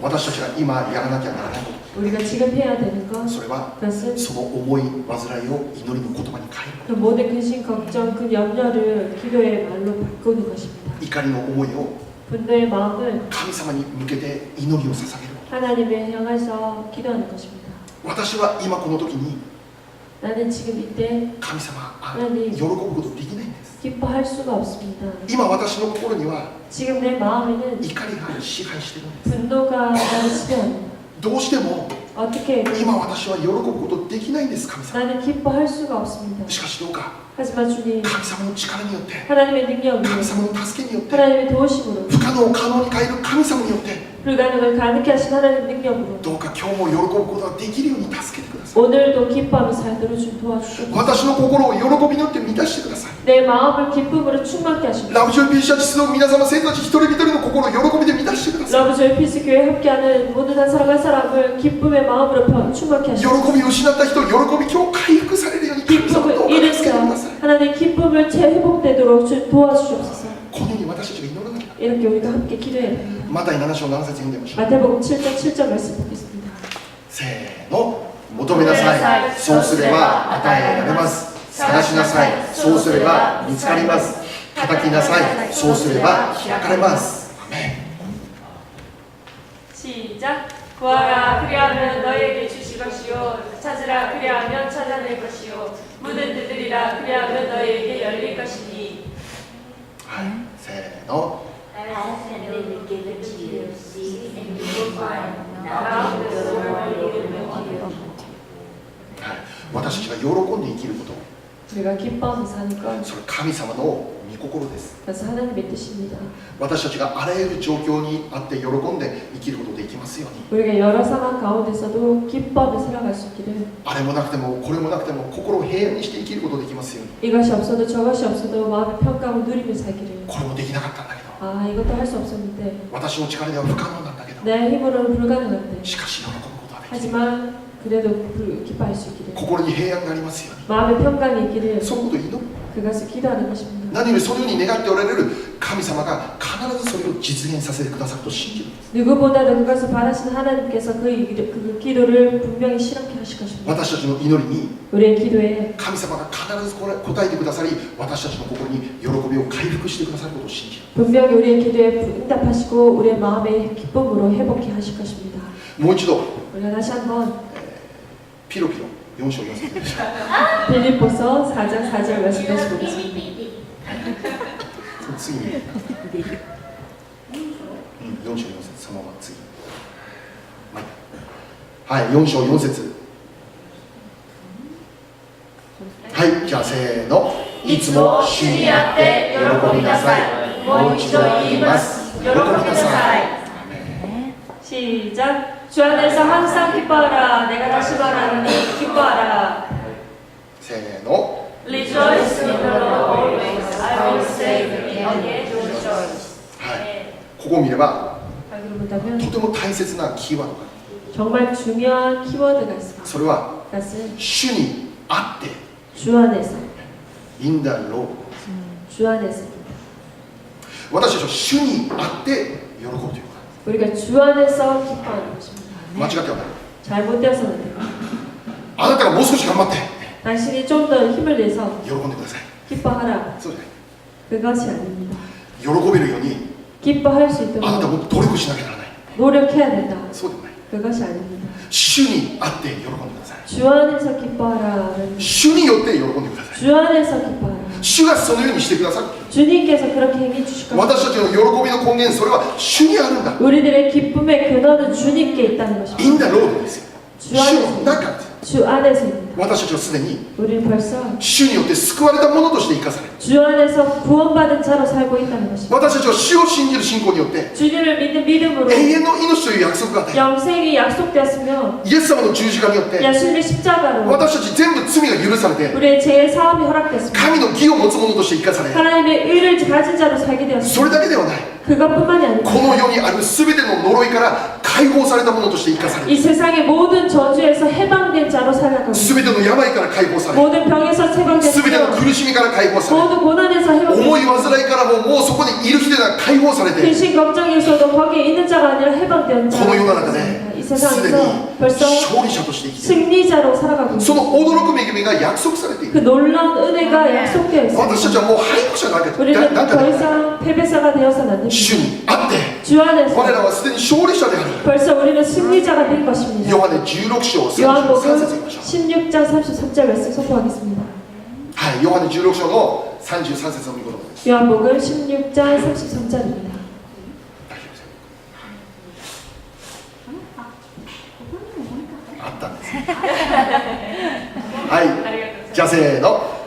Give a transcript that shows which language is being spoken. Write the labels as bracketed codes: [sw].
[ja] 私たちが今やらなきゃならないこ [ko] 우리가 지금 해야 되는 [ja] と、 [ko] 것 [ja] それは [ko] 그것은 [ja] その思い煩いを祈りの言葉に変える [ko] 그 모든 근심 걱정 그 염려를 기도의 말로 바꾸는 것입니다. [ja] 怒りの思いを [ko] 분노의 마음을 [ja] 神様に向けて祈りを捧げる。 [ko] 하나님에 향해서 기도하는 것입니다. [ja] 私は今この時に [ko] 나는 지금 이때 [ja] 神様何喜ぶことできないんです。 [ko] 기뻐할 수가 없습니다. [ja] 今私の心には [ko] 지금 내 마음에는 [ja] 怒りが支配しているんです。 [ko] 분노가 나를 지배합니다. [ja] どうしても [ko] 어떻게 [ja] 今私は喜ぶことできないんです。神様。 [ko] 나는 기뻐할 수가 없습니다. [ja] しかしどうか [ko] 하지만 주님 [ja] 神様の力によって [ko] 하나님의 능력으로 [ja] 神様の助けによって [ko] 하나님의 도우심으로 [ja] 不可能を可能に変える神様によって [ko] 불가능을 가능케 하신 하나님의 능력으로 [ja] どうか今日も喜ぶことができるように助けてください。 [ko] 오늘도 기뻐하며 살도록 주 도와주시옵소서. [ja] 私の心を喜びによって満たしてください。 [ko] 내 마음을 기쁨으로 충만케 하시옵소서. [ja] ラブジョイ PC チスの皆様生徒たち一人一人の心を喜びで満たしてください。 [ko] 러브 조이 피스 교회 함께하는 모든 한 사람 한 사람을 기쁨의 마음으로 충만케 [ja] 喜 [ko] 하시옵소서. [ja] びを失った人、喜び今日回復されるように神様どう [ko] 기쁨을 [ja] か助けてください。 [ko] 잃으시다 하나님 기쁨을 재회복되도록 도와주시옵소서. [ja] このように私たちが祈らなきゃ。 [ko] 이렇게 우리가 함께 기도해야 됩니다. [ja] マタイ7章7節読んでみましょう。 [ko] 마태복음 7장 7절 말씀 보겠습니다. [ja] せーの、求めなさい、そうすれば与えられます。探しなさい、そうすれば見つかります。叩きなさい、そうすれば開かれます。アメン。 [ko] 시작. 구하라 그리하면 너희에게 주실 것이요 찾으라 그리하면 찾아낼 것이요 문을 두드리라 그리하면 너희에게 열릴 것이니. [ja] はい、せーの。 [en] Ask and it will be given to you. Seek and you will find. Knock and the door will be opened to you. [ja] はい、私たちが喜んで生きること、 [ko] 우리가 기뻐하며 사는 건 [ja] それ神様の御心です。 [ko] 그래서 하나님의 뜻입니다. [ja] 私たちがあらゆる状況にあって喜んで生きることができますように。 [ko] 우리가 여러 상황 가운데서도 기뻐하며 살아갈 수 있기를. [ja] あれもなくてもこれもなくても心を平安にして生きることができますように。 [ko] 이것이 없어도 저것이 없어도 마음의 평강을 누리며 살기를. [ja] これもできなかったんだけど、 [ko] 아 이것도 할 수 없었는데 [ja] 私の力では不可能なんだけど、 [ko] 내 힘으로는 불가능한데 [ja] しかし喜ぶことができる。 [ko] 하지만 그래도 기뻐할 수 있기를. [ja] 心に平安がありますように。 [ko] 마음의 평강이 있기를. [ja] そのことを祈る。 [ko] 그것을 기도하는 것입니다. [ja] 何よりそのように願っておられる神様が必ずそれを実現させてくださると信じるんです。 [ko] 누구보다도 그것을 바라시는 하나님께서 그 기도를 분명히 실현케 하실 것입니다. [ja] 私たちの祈りに [ko] 우리의 기도에 [ja] 神様が必ず答えてくださり、私たちの心に喜びを回復してくださることを信じる。 [ko] 분명히 우리의 기도에 응답하시고 우리의 마음의 기쁨으로 회복케 하실 것입니다. [ja] もう一度、 [ko] 우리가 다시 한번 [ja] ピロピロ4章4節。 [ko] 빌립보서 4장 4절 말씀 다시 보겠습니다. [ja] 次に、4章4節、そのまま次。はい、4章4節。はい、じゃあせーの。いつも主にあって喜びなさい。もう一度言います。喜びなさい。 [ko] 시작. 주 안에서 항상 기뻐하라. 내가 다시 말하노니 기뻐하라. [ja] せーの。 [en] Rejoice in the Lord always. I will say again, rejoice. [ja] はい、ここを見れば [ko] 여기로 본다면 [ja] とても大切なキーワードがある。 [ko] 정말 중요한 키워드가 있습니다. [ja] それは [ko] 그것은 [ja] 主にあって [ko] 주 안에서, [en] in the Lord。 [ko] 주 안에서. [ja] 私たちは主にあって喜ぶということ。 [ko] 우리가 주 안에서 기뻐하는 것입니다. [ja] 間違ってはない。 [ko] 잘못되어서는 안 됩니다. [ja] あなたがもう少し頑張って [ko] 당신이 좀 더 힘을 내서 [ja] 喜んでください。 [ko] 기뻐하라. [ja] そうじゃない。 [ko] 그것이 아닙니다. [ja] 喜べるように [ko] 기뻐할 수 [ja] あなた [ko] 있도록 [ja] も努力しなきゃならない。 [ko] 노력해야 된다. [ja] そうでもない。 [ko] 그것이 아닙니다. [ja] 主にあって喜んでください。 [ko] 주 안에서 기뻐하라는 [ja] 主によって喜んでください。 [ko] 주 안에서 기뻐하라. [ja] 主がそのようにしてくださる。 [ko] 주님께서 그렇게 행해 주실 겁니다. [ja] 私たちの喜びの根源、それは主にあるんだ。 [ko] 우리들의 기쁨의 근원은 주님께 있다는 것입니다. [en] インダロード [ja] ですよ。 [ko] 주 [ja] 主 [ko] 안에서 [ja] の中です。 [ko] 주 안에서입니다. [ja] 私たちはすでに [ko] 우리는 벌써 [ja] 主によって救われたものとして生かされる。 [ko] 주 안에서 구원받은 자로 살고 있다는 것입니다. [ja] 私たちは主を信じる信仰によって [ko] 주님을 믿는 믿음으로 [ja] 永遠の命という約束が与え、 [ko] 영생이 약속되었으며 [ja] イエス様の十字架によって [ko] 예수님의 십자가로 [ja] 私たち全部罪が許されて [ko] 우리의 죄의 사함이 허락됐습니다. [ja] 神の義を持つ者として生かされ、 [ko] 하나님의 의를 가진 자로 살게 [ja] それ [ko] 되었습니다. [ja] だけではない。 [ko] 그것뿐만이 [ja] こ [ko] 아닙니다. [ja] の世にある全ての呪いから解放された者として生かされ、 [ko] 이 세상의 모든 저주에서 해방된 자로 살아가고 [ja] 全ての病から解放され、 [ko] 모든 병에서 [ja] 全ての [ko] 해방됐으며 [ja] 苦しみから解放され、 [ko] 모든 고난에서 [ja] 重い [ko] 해방됐으며 [ja] 患いからもうそこにいる人では解放されて、 [ko] 근심 걱정에서도 거기에 있는 자가 아니라 해방된 [ja] この世の中 [ko] 자로 [ja] で [ko] 이 [ja] すで [ko] 세상에서 [ja] に [ko] 벌써 [ja] 勝利者として生きている。 [ko] 승리자로 살아가고 [ja] そ [ko] 있습니다. [ja] の驚く恵みが約束されてい [ko] 그 [ja] る。 [ko] 놀라운 은혜가 약속되어 [ja] 私たち [ko] 있습니다. [ja] はもう敗北者だけど、 [ko] 우리는 [ja] なんか [ko] 더 [ja] ね、 [ko] 이상 패배자가 되어서는 안 [ja] 主 [ko] 됩니다. [ja] にあって [ko] 주 안에서 [ja] 我らはすでに勝利者である。 [ko] 벌써 우리는 승리자가 된 것입니다. [ja] ヨハネ16章33節 [ko] 요한복음 [ja] 読みましょう。 [ko] 16장 33절 말씀 선포하겠습니다. [ja] はい、ヨハネ16章の33節を見事です。 [ko] 요한복음 16장 33절입니다. [ja] あったんです。はい、じゃあせーの。